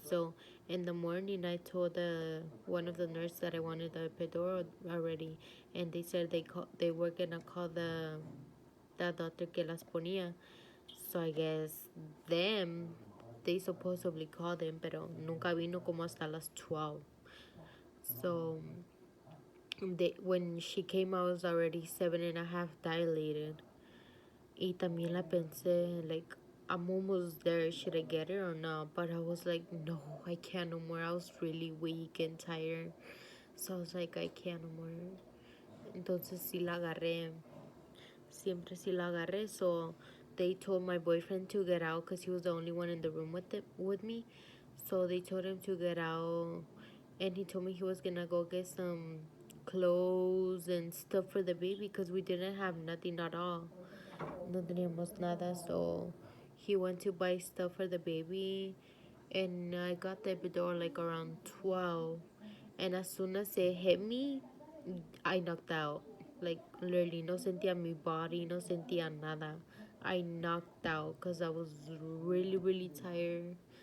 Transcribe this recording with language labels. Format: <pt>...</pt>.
<en>So in the morning, I told one of the nurses that I wanted the epidural already, and they said they were gonna call the doctor</en> <es>que las ponía.</es> <en>So I guess they supposedly called them,</en> <es>pero nunca vino como hasta las 12.</es> <en>So when she came, I was already 7.5 dilated.</en> <es>Y también la pensé,</es> <en>like, I'm almost there. Should I get it or not? But I was like, no, I can't no more. I was really weak and tired. So I was like, I can't no more.</en> <es>Entonces sí la agarré. Siempre sí la agarré.</es> <en>So they told my boyfriend to get out because he was the only one in the room with me. So they told him to get out. And he told me he was going to go get some clothes and stuff for the baby because we didn't have nothing at all.</en> <es>No teníamos nada.</es> <en>So he went to buy stuff for the baby. And I got the epidural like around 12. And as soon as it hit me, I knocked out. Like, literally,</en> <es>no sentía mi body, no sentía nada.</es> <en>I knocked out because I was really, really tired.</en>